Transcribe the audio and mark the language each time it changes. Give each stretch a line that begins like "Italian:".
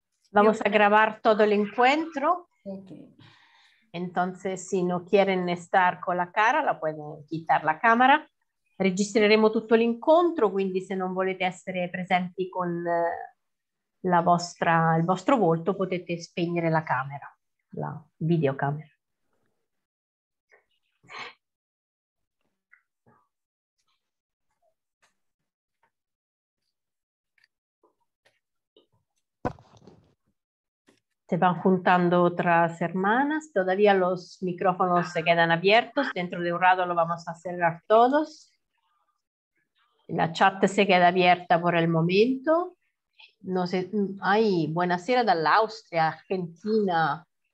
Spanish: Vamos a grabar todo el encuentro. Okay. Entonces, si no quieren estar con la cara, la pueden quitar la camera.
Italian: Registreremo tutto l'incontro, quindi se non volete essere presenti con il vostro volto, potete spegnere la camera, la videocamera.
Spanish: Se van juntando otras hermanas, todavía los micrófonos se quedan abiertos, dentro de un rato lo vamos a cerrar todos. La chat se queda abierta por el momento. No sé, ay,
Italian: buonasera dall'Austria,
Spanish: Argentina.